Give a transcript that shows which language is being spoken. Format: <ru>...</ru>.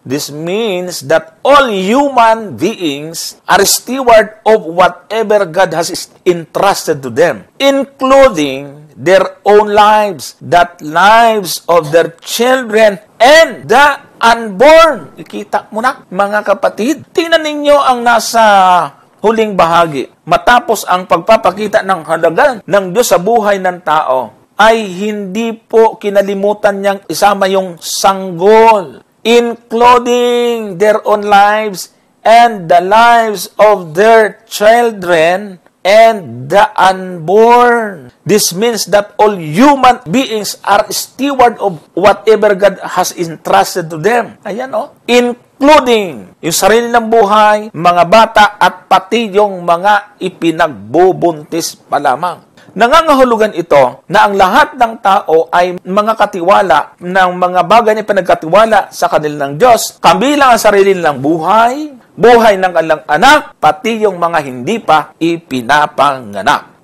<en>This means that all human beings are steward of whatever God has entrusted to them, including their own lives, that lives of their children, and the unborn.</en> <tl>Ikita mo na, mga kapatid. Tingnan ninyo ang nasa huling bahagi. Matapos ang pagpapakita ng halaga ng Diyos sa buhay ng tao, ay hindi po kinalimutan niyang isama yung sanggol,</tl> <en>including their own lives and the lives of their children and the unborn. This means that all human beings are steward of whatever God has entrusted to them.</en> <tl>Ayan including yung sarili ng buhay, mga bata, at pati yung mga ipinagbubuntis pa lamang. Nangangahulugan ito na ang lahat ng tao ay mga katiwala ng mga bagay na pinagkatiwala sa kanilang Diyos, kabilang ang sarili nilang buhay, buhay ng kanilang anak, pati yung mga hindi pa ipinapanganak.</tl>